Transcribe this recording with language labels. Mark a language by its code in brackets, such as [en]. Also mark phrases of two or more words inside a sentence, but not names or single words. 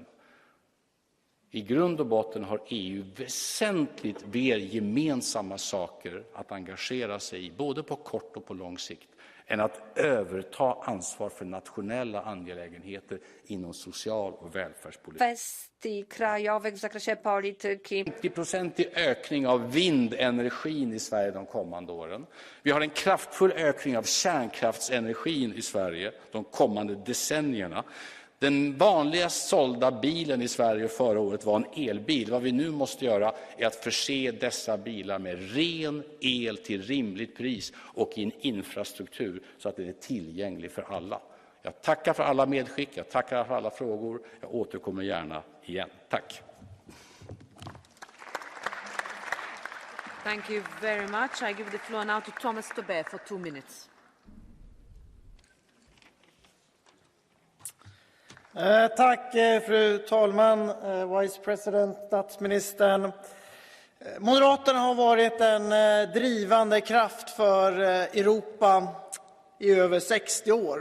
[sv] I grund och botten har EU väsentligt mer gemensamma saker att engagera sig i, både på kort och på lång sikt, än att överta ansvar för nationella angelägenheter inom social- och välfärdspolitik. [pl] Kwestii krajowych w zakresie polityki. [sv] 50% ökning av vindenergin i Sverige de kommande åren. Vi har en kraftfull ökning av kärnkraftsenergin i Sverige de kommande decennierna. Den vanligast sålda bilen i Sverige förra året var en elbil. Vad vi nu måste göra är att förse dessa bilar med ren el till rimligt pris och i en infrastruktur så att den är tillgänglig för alla. Jag tackar för alla medskick, jag tackar för alla frågor. Jag återkommer gärna igen. Tack. [en] Thank you very much. I give the floor now to Thomas Tobé for 2 minutes. [sv] Tack fru talman, [en] Vice President, [sv] statsministern. Moderaterna har varit en drivande kraft för Europa i över 60 år.